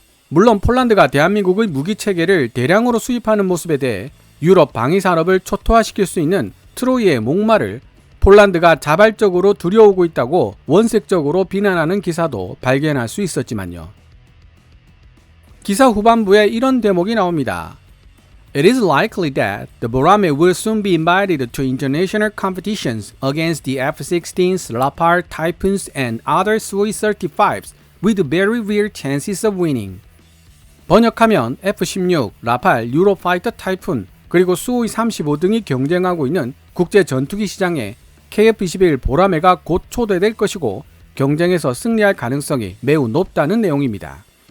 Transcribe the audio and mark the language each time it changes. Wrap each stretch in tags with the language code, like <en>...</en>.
<ko>물론 폴란드가 대한민국의 무기체계를 대량으로 수입하는 모습에 대해 유럽 방위산업을 초토화시킬 수 있는 트로이의 목마를 폴란드가 자발적으로 들여오고 있다고 원색적으로 비난하는 기사도 발견할 수 있었지만요. 기사 후반부에 이런 대목이 나옵니다.</ko> <en>It is likely that the Borame will soon be invited to international competitions against the F-16s, Rafale, Typhoons, and other Su-35s with very real chances of winning.</en> <ko>번역하면 F-16, 라팔, 유로파이터 타이푼, 그리고 수호이 35 등이 경쟁하고 있는 국제 전투기 시장에 KF-21 보라매가 곧 초대될 것이고 경쟁에서 승리할 가능성이 매우 높다는 내용입니다.</ko>